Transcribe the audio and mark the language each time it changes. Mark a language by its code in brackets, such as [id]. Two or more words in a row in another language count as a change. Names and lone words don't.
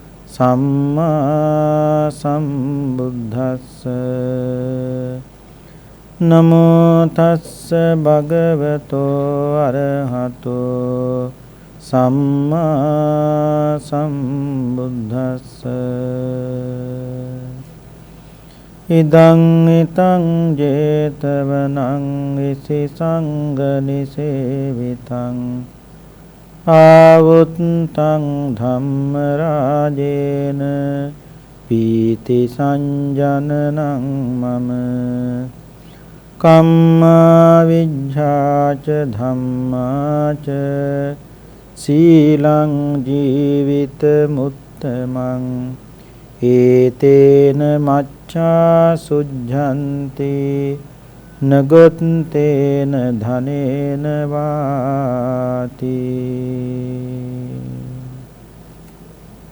[pi] සම්මා සම්බුද්දස්ස නමෝ තස්ස භගවතෝ අරහතෝ සම්මා සම්බුද්දස්ස ඉදං ිතං ජේතවනං විසි සංඝනිසේවිතං ආවුත්තං ධම්ම රාජේන පීති සංජනනං මම කම්මා විජ්ජාච ධම්මාච සීලං ජීවිත මුත්තමං ඒතේන මච්ඡා සුද්ධන්ති නගොත්තේන ධනේන වාති